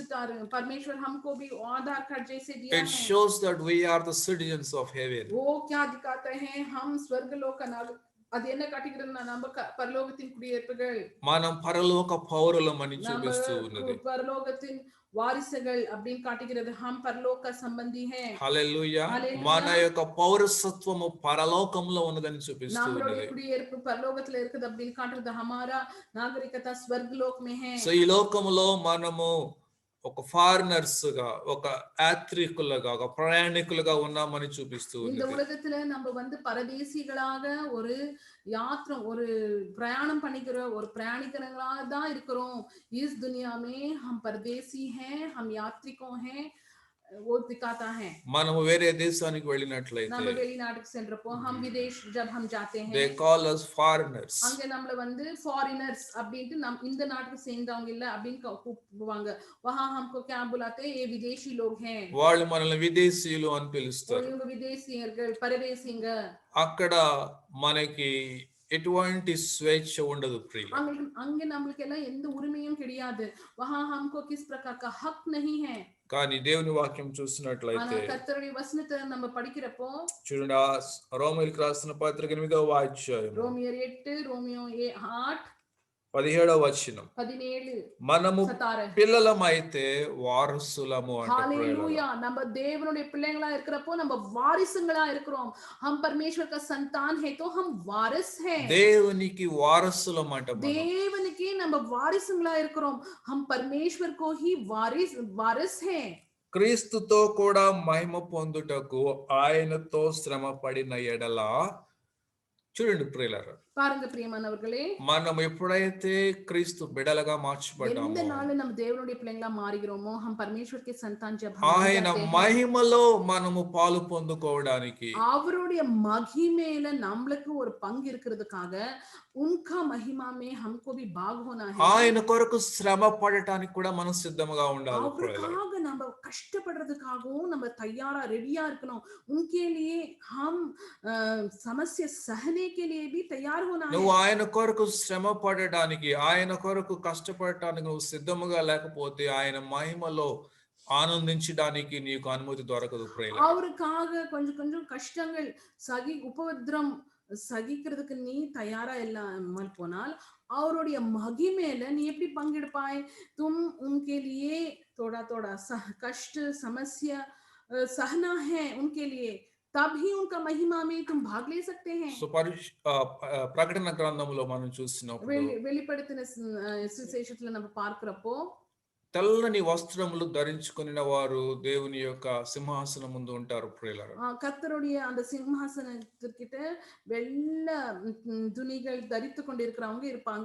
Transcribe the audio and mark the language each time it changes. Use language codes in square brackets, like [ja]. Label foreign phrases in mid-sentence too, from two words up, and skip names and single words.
[hi] परमेश्वर हमको भी आधार कार्ड जैसे दिया [en] It [hi] है. [en] shows that we are the citizens of heaven. [hi] वो क्या दिखाते हैं, हम स्वर्गलोक का नागरिक. [ta] அது என்ன காட்டுகிறதுனா நம்ம பரலோகத்தின் குடியிருப்புகள், [te] మనం పరలోక పౌరులం అని [ta] நம்ம [te] చూపిస్తూ ఉన్నది. [ta] பரலோகத்தின் వారిసుகள் அப்படின்னு காட்டுகிறது. [hi] हम परलोक का संबंधी हैं. [te] హల్లెలూయా. హల్లెలూయా. మన యొక్క పౌరసత్వము పరలోకంలో ఉన్నదని చూపిస్తూ [ta] நம்மளுடைய [te] ఉన్నది. [ta] குடியிருப்பு பரலோகத்துல இருக்குது அப்படின்னு காட்டுறது. [hi] हमारा नागरिकता स्वर्गलोक में है. [te] సో ఈ లోకములో మనము ఒక ఫారినర్స్ గా, ఒక యాత్రికులుగా, ఒక ప్రయాణికులుగా ఉన్నామని చూపిస్తూ [ta] இந்த [te] ఉన్నది. [ta] உலகத்துல நம்ம வந்து பரதேசிகளாக ஒரு யாத்திரம், ஒரு பிரயாணம் பண்ணிக்கிற ஒரு பிரயாணிகர்களாக தான் இருக்கிறோம். [hi] इस दुनिया में हम परदेसी हैं, हम यात्रिकों हैं. वो दिखाता है। [te] మనము వేరే దేశానికి వెళ్ళినట్లయితే [ta] நம்ம வெளிநாட்டுக்கு சென்றப்போ [hi] हम विदेश जब हम जाते [en] దే [hi] हैं [en] call us foreigners. [ta] அங்க நம்மள வந்து ஃபாரினர்ஸ் அப்படின்ட்டு இந்த நாட்டுக்கு சேர்ந்தவங்க இல்ல அப்படின்னு கூப்பிடுவாங்க. [hi] वहां हमको क्या बुलाते हैं, ये विदेशी लोग हैं, [te] వాళ్ళు మనల్ని విదేశీయులు అని [hi] वो [te] పిలుస్తారు. [ta] இவங்க విదేశీయர்கள் పరదేశీங்க. [te] అక్కడ మనకి ఎటువంటి స్వేచ్ఛ ఉండదు ప్రియుల. [ta] அங்க நம்மளுக்கு எல்லாம் ఎந்த ఉరిమయం கிடையாது. [hi] वहां हमको किस प्रकार का हक नहीं है. [te] కానీ దేవుని వాక్యం [ta] ஆனா [te] చూసినట్లయితే [ta] கர்த்தருடைய வசனத்தை நம்ம படிக்கிறப்போ [te] చూడండి, ఆ రోమీయులకు రాసిన పత్రిక 8వ అధ్యాయం [ta] ரோமியர் 8 ரோமியோ 8 [te] 17వ వచనం, [ta] 17 [te] మనము 17 పిల్లలమైతే వారసులము అంట ప్రియులారా. [hi] हालेलुया. [ta] நம்ம தேவனுடைய பிள்ளைங்களா இருக்கிறப்போ நம்ம வாரிசுங்களா இருக்கிறோம். [hi] हम परमेश्वर का संतान है तो हम वारिस हैं. [te] దేవునికి వారసులం అంట మనం. [ta] தேவனுக்கே நம்ம வாரிசுங்களா இருக்கிறோம். [hi] हम परमेश्वर को ही वारिस हैं. [te] క్రీస్తుతో కూడా మహిమ పొందుటకు ఆయనతో శ్రమ పడిన ఎడల, చూడండి ప్రియులారా, [ta] பாருங்க பிரியமானவர்களே, [te] మనం ఎప్పుడైతే క్రీస్తు బిడలగా [ta] எந்த [te] మార్చబడ్డామో [ta] நாள்ல நம்ம தேவனுடைய பிள்ளைங்களா மாறுகிறோமோ, [hi] हम परमेश्वर के संतान जब हम [te] ఆయన [hi] हो जाते हैं, [te] మహిమలో మనము పాలు పొందుకోవడానికి, [ta] அவருடைய மகிமையில நம்மளுக்கு ஒரு பங்கு இருக்கிறதுக்காக [hi] उनका महिमा में हमको भी भाग होना है. [te] ఆయన కొరకు శ్రమ పడటానికి కూడా మనం సిద్ధంగా ఉండాలి ప్రియులారా. [ta] அவருக்காக நம்ம கஷ்டப்படுறதுக்காகவும் நம்ம தயாரா ரெடியா இருக்கணும். [hi] उनके लिए हम समस्या सहने के लिए भी तैयार होना है. [te] నువ్వు ఆయన కొరకు శ్రమ పడటానికి, ఆయన కొరకు కష్టపడటానికి నువ్వు సిద్ధముగా లేకపోతే ఆయన మహిమలో ఆనందించడానికి నీకు అనుమతి దొరకదు ప్రియులారా. [ta] அவருக்காக கொஞ்சம் கொஞ்சம் கஷ்டங்கள் உபத்திரம் சகிக்கிறதுக்கு நீ தயாரா இல்லாமல் போனால் அவருடைய மகிமையில நீ எப்படி பங்கெடுப்பாய்? [hi] तुम उनके लिए थोड़ा थोड़ा कष्ट समस्या सहना है उनके लिए, तभी उनका महिमा में तुम भाग ले सकते हैं. [te] సో ప్రకటన గ్రంథంలో మనం చూసినప్పుడు [ta] வெளிப்படுத்தின சுவிசேஷத்துல நம்ம பார்க்கிறப்போ [te] తెల్లని వస్త్రములు ధరించుకున్న వారు దేవుని యొక్క సింహాసనం ముందు ఉంటారు ప్రియులారా. [ta] கர்த்தருடைய அந்த சிம்ஹாசனத்திற்கிட்ட வெள்ளை துணிகள் தரித்து கொண்டிருக்கிறவங்க இருப்பாங்க.